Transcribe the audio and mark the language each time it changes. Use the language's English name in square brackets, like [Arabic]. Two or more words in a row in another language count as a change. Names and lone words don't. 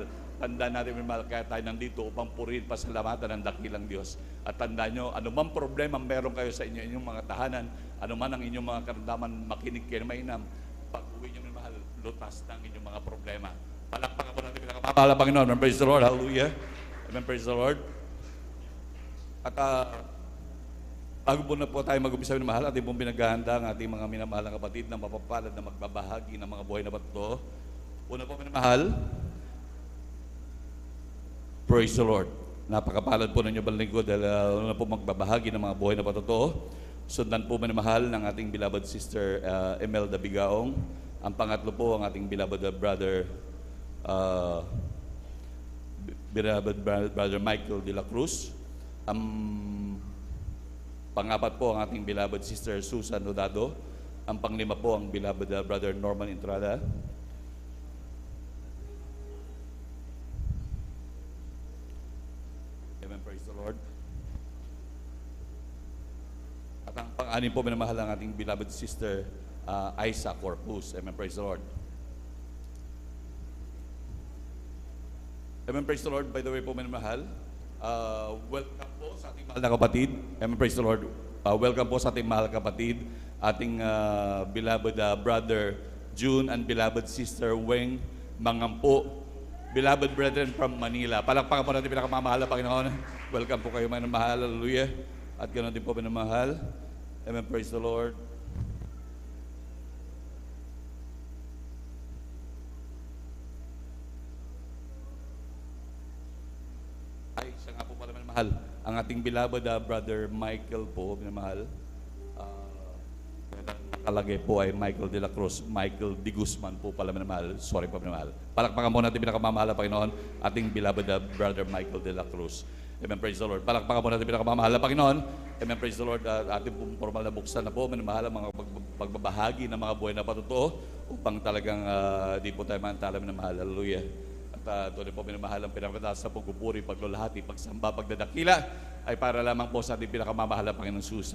[Filipino] Tandaan natin, minamahal, kaya tayo nandito upang purihin, pasalamatan ng dakilang Diyos. At tandaan nyo, anumang problema meron kayo sa inyong mga tahanan, anuman ang inyong mga karamdaman, makinig kayo ng mainam, pag-uwi nyo, minamahal, lutas ng inyong mga problema. Palakpakan po natin pinakamamahal na Panginoon. [English] Praise the Lord. Hallelujah. Amen. Praise the Lord. [Filipino] At bago po na po tayo mag-umpisa, minamahal, ating pong pinaghahanda ang ating mga minamahal na kapatid na mapapalad na magbabahagi ng mga buhay na patotoo. Una po, minamahal, [English] praise the Lord. [Filipino] Napakapalad po ninyo balingkod dahil una po magbabahagi ng mga buhay na patotoo. Sundan po, minamahal, ng ating [English] beloved sister [Filipino] Imelda Bigaong. Ang pangatlo po, ang ating [English] beloved brother [Filipino] Michael de la Cruz. Pangapat po ang ating [English] beloved sister [Filipino] Susan Odado. Ang panglima po ang [English] beloved brother [Filipino] Norman Entrada. [English] Amen, praise the Lord. [Filipino] At ang pang-anim po, minamahal ang ating [English] beloved sister [Filipino] Isa Corpus. [English] Amen, praise the Lord. Amen, praise the Lord. By the way [Filipino] po, minamahal, welcome po sa ating mahal na kapatid. [English] Amen, praise the Lord. Welcome [Filipino] po sa ating mahal na kapatid, ating [English] beloved brother June and beloved sister Weng Mangampo, beloved brethren from Manila. [Filipino] Palakpakan po natin pinakamamahal na Panginoon. Welcome po kayo, minamahal. Hallelujah. At ganoon din po, minamahal. [English] Amen, praise the Lord. [Filipino] Ay, siya nga po pala, minamahal. Ang ating [English] beloved brother [Filipino] Michael po, minamahal. Nakalagay po ay Michael de la Cruz. Michael de Guzman po pala, minamahal. Sorry po, minamahal. Palakpakan po natin pinakamamahal na Panginoon, ating [English] beloved brother [Filipino] Michael de la Cruz. [English] Amen, praise the Lord. [Filipino] Palakpakan po natin pinakamamahal na Panginoon. [English] Amen, praise the Lord. [Filipino] Ating po formal na buksan na po, minamahal, ang mga pagbabahagi ng mga buhay na patotoo upang talagang di po tayo mantala, minamahal. Hallelujah. Tunay po, minamahal, ang pinakataas sa pagpupuri, paglulahati, pagsamba, pagdadakila ay para lamang po sa ating pinakamamahal na Panginoon Jesus.